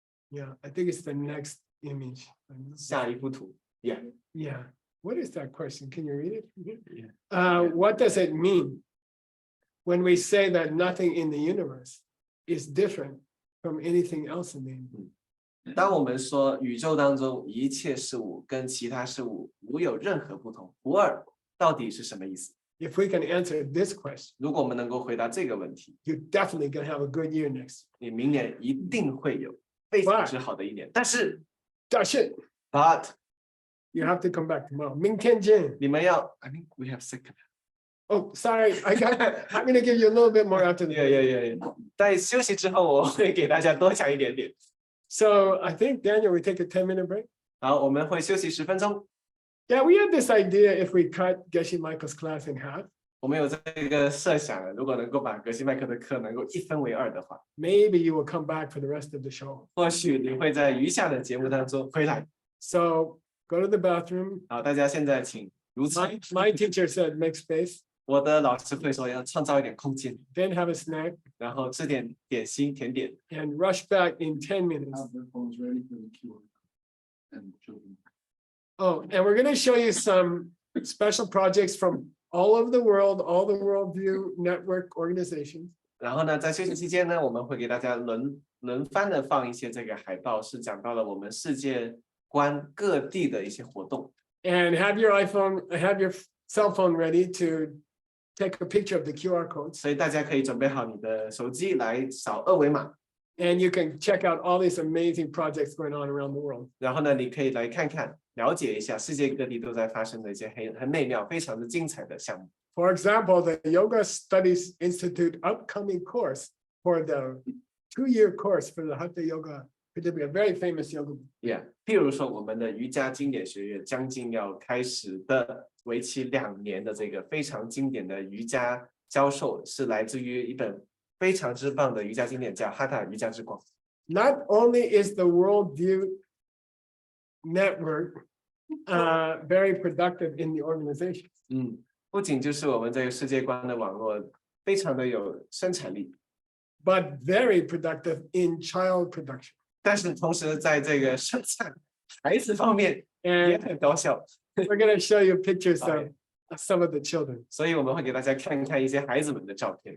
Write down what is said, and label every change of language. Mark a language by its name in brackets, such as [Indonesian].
[English] Yeah, I think it's the next image. [Chinese] 下一幅图。Yeah， [English] Yeah. What is that question? Can you read it? Yeah. What does it mean when we say that nothing in the universe is different from anything else in the universe? [Chinese] 当我们说宇宙当中一切事物跟其他事物无有任何不同，不二，到底是什么意思？ [English] If we can answer this question, [Chinese] 如果我们能够回答这个问题， [English] you're definitely going to have a good year next [Chinese] 你明年一定会有非常之好的一年。但是 [English] year. That's it. ，but You have to come back tomorrow. [Chinese] 明天见. 你们要 [English] ，I think we have second。 Oh, sorry. I'm going to give you a little bit more after Yeah. the. [Chinese] 在休息之后，我会给大家多讲一点点。 [English] So I think, Daniel, we take a 10-minute break. [Chinese] 好，我们会休息10分钟。 [English] Yeah, we had this idea if we cut Geshe Michael's class in half, [Chinese] 我们有这个设想，如果能够把格西麦克的课能够1分为2的话， [English] maybe you will come back for the rest of the show. [Chinese] 或许你会在余下的节目当中回来。 [English] So go to the bathroom. [Chinese] 好，大家现在请如此。 [English] My teacher said make space, [Chinese] 我的老师会说要创造一点空间， [English] then have a snack, [Chinese] 然后吃点点心甜点， [English] and rush back in 10 minutes. Have their phones ready for the Q&A and children. Oh, and we're gonna show you some special projects from all over the world, all the Worldview Network organizations. [Chinese] 然后呢，在休息期间呢，我们会给大家轮番的放一些这个海报，是讲到了我们世界观各地的一些活动。 [English] And have your cell phone ready to take a picture of the QR codes. [Chinese] 所以大家可以准备好你的手机来扫二维码， [English] And you can check out all these amazing projects going on around the world. [Chinese] 然后呢，你可以来看看，了解一下世界各地都在发生的一些很美妙、非常的精彩的项目。 [English] For example, the Yoga Studies Institute upcoming course for the 2-year course for the Hatha Yoga, it will be a very famous yoga. [Chinese] Yeah，譬如说我们的瑜伽经典学院将近要开始的，为期2年的这个非常经典的瑜伽教授，是来自于一本非常之棒的瑜伽经典，叫《哈塔瑜伽之光》。 [English] Not only is the Worldview Network very productive in the organization, [Chinese] 不仅就是我们这个世界观的网络非常的有生产力， [English] but very productive in child production. [Chinese] 但是同时在这个生产孩子方面也 [English] And [Chinese] 很高效， [English] we're going to show you pictures of some of the children. [Chinese] 所以我们会给大家看看一些孩子们的照片。